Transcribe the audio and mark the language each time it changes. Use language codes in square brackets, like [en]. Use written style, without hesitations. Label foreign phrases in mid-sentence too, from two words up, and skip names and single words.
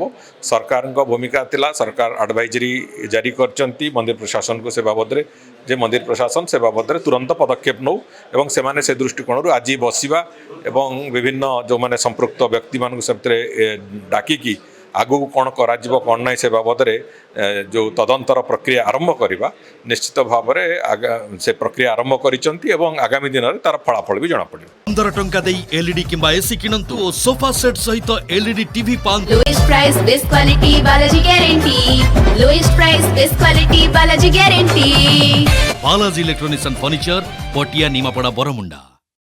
[or] ସରକାରଙ୍କ ଭୂମିକା ଥିଲା, ସରକାର ଆଡ଼ଭାଇଜରୀ ଜାରି କରିଛନ୍ତି ମନ୍ଦିର ପ୍ରଶାସନକୁ ସେ ବାବଦରେ ଯେ ମନ୍ଦିର ପ୍ରଶାସନ ସେ ବାବଦରେ ତୁରନ୍ତ ପଦକ୍ଷେପ ନେଉ ଏବଂ ସେମାନେ ସେ ଦୃଷ୍ଟିକୋଣରୁ ଆଜି ବସିବା ଏବଂ ବିଭିନ୍ନ ଯେଉଁମାନେ ସମ୍ପୃକ୍ତ ବ୍ୟକ୍ତିମାନଙ୍କୁ ସେଥିରେ ଡାକିକି ଆଗକୁ କ'ଣ କରାଯିବ କ'ଣ ନାହିଁ ସେ ବାବଦରେ ଯେଉଁ ତଦନ୍ତର ପ୍ରକ୍ରିୟା ଆରମ୍ଭ କରିବା ନିଶ୍ଚିତ ଭାବରେ ସେ ପ୍ରକ୍ରିୟା ଆରମ୍ଭ କରିଛନ୍ତି ଏବଂ ଆଗାମୀ ଦିନରେ ତାର ଫଳାଫଳ ବି ଜଣାପଡ଼ିବ। 15 ଟଙ୍କା ଦେଇ ଏଲଇଡି କିମ୍ବା ଏସି କିଣନ୍ତୁ ଓ [en] sofa set [or] ସହିତ [en] LED TV [or] ପାଆନ୍ତୁ। [en] Lowest price, best quality, Balaji guarantee. Lowest price, best quality, Balaji guarantee. Balaji Electronics and Furniture, Potia Nimapara, Boramunda.